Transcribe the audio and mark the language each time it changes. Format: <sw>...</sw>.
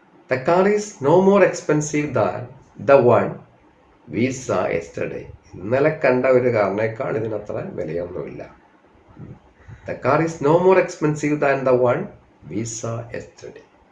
<en>The car is no more expensive than the one we saw yesterday.</en> <ml>ഇന്നലെ കണ്ട ഒരു കാറിനേക്കാൾ ഇതിനത്ര വിലയൊന്നുമില്ല.</ml> <en>The car is no more expensive than the one we saw yesterday.</en>